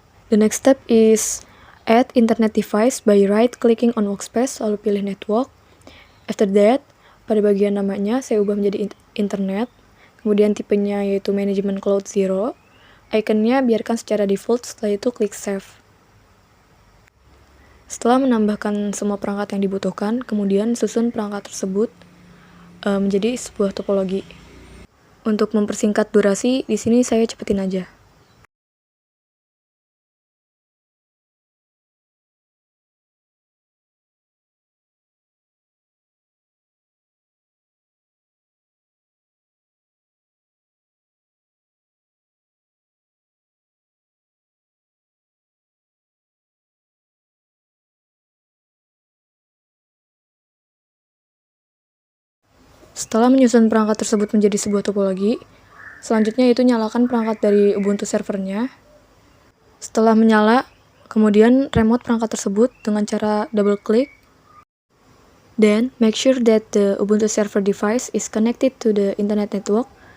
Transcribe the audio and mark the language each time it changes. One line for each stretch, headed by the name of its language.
English: The next step is add internet device by right-clicking on workspace,
Indonesian: lalu pilih
English: network. After that,
Indonesian: pada bagian namanya saya ubah menjadi internet. Kemudian tipenya yaitu Management Cloud 0. Iconnya biarkan secara default, setelah itu klik save. Setelah menambahkan semua perangkat yang dibutuhkan, kemudian susun perangkat tersebut menjadi sebuah topologi. Untuk mempersingkat durasi, di sini saya cepetin aja. Setelah menyusun perangkat tersebut menjadi sebuah topologi, selanjutnya itu nyalakan perangkat dari Ubuntu servernya. Setelah menyala, kemudian remote perangkat tersebut dengan cara double click.
English: Then, make sure that the Ubuntu server device is connected to the internet network.